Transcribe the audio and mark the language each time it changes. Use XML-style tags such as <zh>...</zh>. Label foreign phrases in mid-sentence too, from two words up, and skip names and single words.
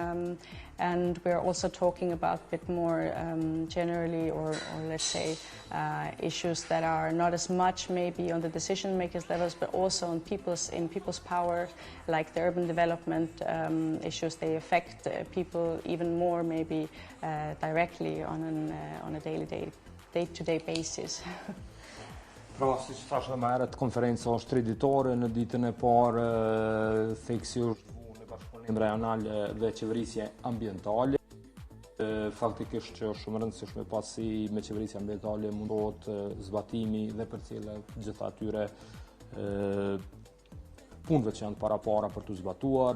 <en>And we're also talking about a bit more generally, or let's say, issues that are not as much maybe on the decision makers levels, but also on in people's power, like the urban development issues. They affect people even more maybe directly on a day-to-day basis.</en> <sq>Pra, si që thashë dhe më herët, konferenca është 3 ditore, në ditën e parë theksi është në bashkëpunim rajonal dhe qeverisje ambientale. Faktikisht që është shumë rëndësishme pasi me qeverisje ambientale mundohet zbatimi dhe përcjellja gjitha atyre punëve që janë para për të zbatuar.</sq>